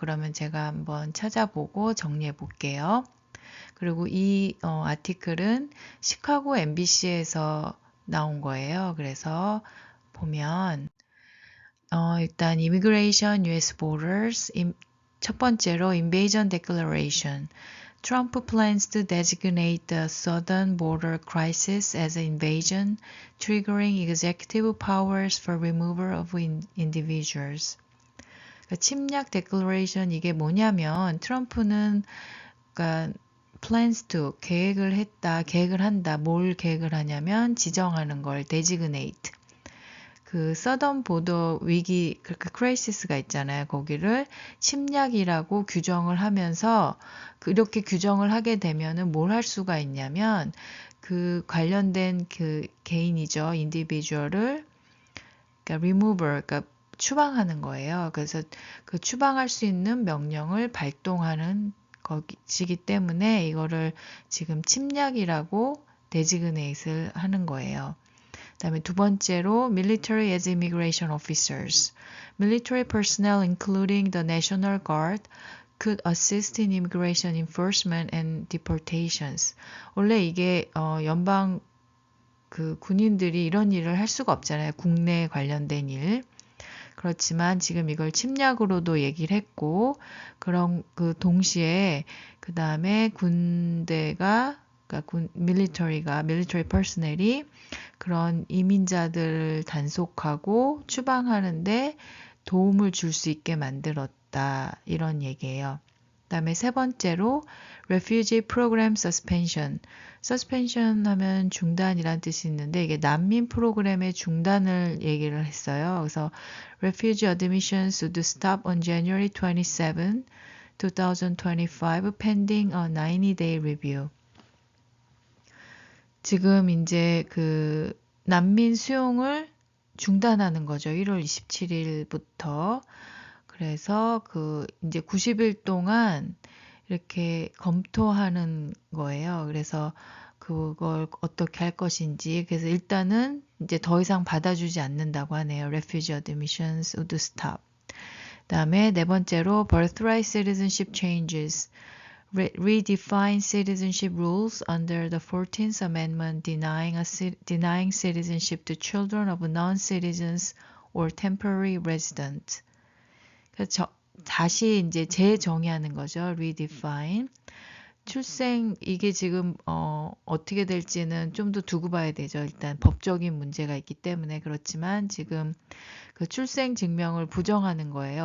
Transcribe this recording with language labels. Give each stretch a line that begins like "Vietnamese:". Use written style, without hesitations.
Korean: 그러면 제가 한번 찾아보고 정리해 볼게요. 그리고 이 아티클은 시카고 MBC에서 나온 거예요. 그래서 보면 일단 Immigration, US Borders, 첫 번째로 Invasion Declaration.
English: Trump plans to designate the southern border crisis as an invasion, triggering executive powers for removal of individuals.
Korean: 그러니까 침략 declaration 이게 뭐냐면 트럼프는 그러니까
English: plans to
Korean: 계획을 한다. 뭘 계획을 하냐면 지정하는 걸 designate. 그 서던 보더 위기 그 크라이시스가 있잖아요. 거기를 침략이라고 규정을 하면서 이렇게 규정을 하게 되면은 뭘 할 수가 있냐면 그 관련된 그 개인이죠. 인디비주얼을 그러니까 remover 그러니까 추방하는 거예요. 그래서 그 추방할 수 있는 명령을 발동하는 것이기 때문에 이거를 지금 침략이라고 데지그네이트를 하는 거예요. 그다음에 두 번째로
English: military as immigration officers. Military personnel including the National Guard could assist in immigration enforcement and deportations.
Korean: 원래 이게 연방 그 군인들이 이런 일을 할 수가 없잖아요. 국내에 관련된 일. 그렇지만 지금 이걸 침략으로도 얘기를 했고 그런 그 동시에 그 다음에 군대가 그러니까 밀리터리 퍼스널이 그런 이민자들을 단속하고 추방하는데 도움을 줄 수 있게 만들었다. 이런 얘기예요. 그다음에 세 번째로
English: refugee program suspension.
Korean: suspension 하면 중단이란 뜻이 있는데 이게 난민 프로그램의 중단을 얘기를 했어요. 그래서
English: refugee admissions would stop on January 27, 2025 pending a 90-day review.
Korean: 지금 이제 그 난민 수용을 중단하는 거죠. 1월 27일부터. 그래서 그 이제 90일 동안 이렇게 검토하는 거예요. 그래서 그걸 어떻게 할 것인지. 그래서 일단은 이제 더 이상 받아주지 않는다고 하네요.
English: Refugee admissions would stop.
Korean: 그다음에 네 번째로
English: birthright citizenship changes. Redefine citizenship rules under the 14th Amendment denying citizenship to children of non-citizens or temporary residents.
Korean: 그래서 다시 이제 재정의하는 거죠. redefine. 출생 이게 지금 어떻게 될지는 좀 더 두고 봐야 되죠. 일단 법적인 문제가 있기 때문에 그렇지만 지금 그 출생 증명을 부정하는 거예요.